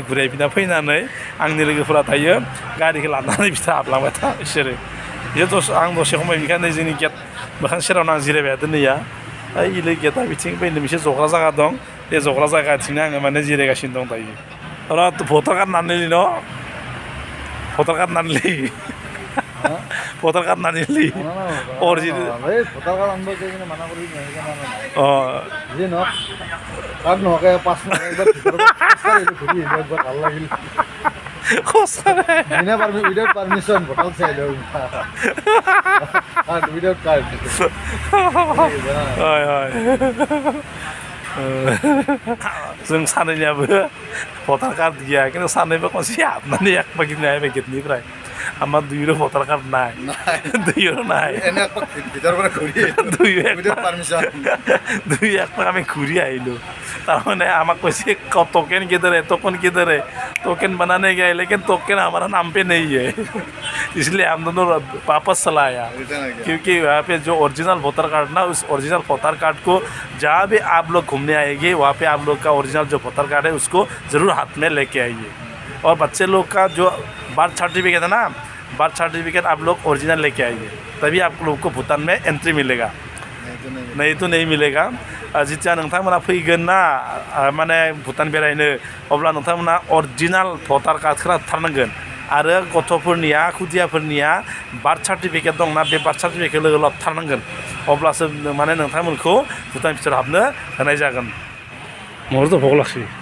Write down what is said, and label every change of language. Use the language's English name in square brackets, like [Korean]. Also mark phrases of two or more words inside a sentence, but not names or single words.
[Bodo] घुरायफिनना फैनानै आंनि लोगोफोरा दायो गारिखौ लानानै बिथा हाबलांबाय था बिसोरो आं दसे खमाय बेनिखायनो जोंनि गेट मोखां सेरावनो आं जिरायबाय दोनैया इलै गेटआ बिथिं बैनो मोनसे जग्रा जायगा दं बे जग्रा जायगाथिंनो आङो माने जिरायगासिनो दं दायो र [English] voter card [Bodo] नानैलै न [English] voter card [Bodo] नानैलै [English] voter card [Bodo] नानैलै अरिजिनेल [Assamese] ভোটাৰ কাৰ্ড আনিব গৈ কিনে মানা কৰি অঁ যি নহওক কাৰ্ড নোহোৱাকৈ 5 মিনিট একবাৰ ঘূৰি একবাৰ ভাল লাগিল [English] without permission voter [Assamese] চাই [English] without card [Bodo] जों सानैनियाबो भटार कार्ड गैया खिन्थु सानैबो खनसे हाबनानै एकबा गिदिंनो हायबाय गेटनिफ्राय [Bangla] আমার দুইরও ভোটার কার্ড নাই দুইও নাই দুই একবার আমি ঘুরি আহিলো তারমানে আমাকে কইছে [Hindi] टोकन किधर है टोकन बनाने गए लेकिन टोकन हमारा नाम पे नहीं है इसलिए हम दोनों वापस चला आया क्योंकि यहाँ पे जो [English] original voter card [Hindi] ना उस [English] original voter card [Hindi] को जहाँ भी आप लोग घूमने आएंगे वहाँ पे आप लोग का ओरिजिनल जो [English] voter card [Hindi] है उसको ज़रूर हाथ में लेके आइए और बच्चे लोग का जो बर्थ सर्टिफिकेट है ना बर्थ सर्टिफिकेट आप लोग ओरिजिनल लेके आइए तभी आप लोग को भूटान में एंट्री मिलेगा नहीं तो नहीं मिलेगा [Bodo] जितिया नोंथांमोना फैगोन ना माने भुटान बेरायनो अब्ला नोंथांमोना अरिजिनाल भटार कार्डखौ लाथारनांगोन आरो गथ'फोरनिया खुदियाफोरनिया [English] birth certificate [Bodo] दंना बे [English] birth certificate [Bodo] लोगो लाथारनांगोन अब्लासो माने नोंथांमोनखौ भुटान भितराव हाबनो होनाय जागोन महरथ' भग लाखि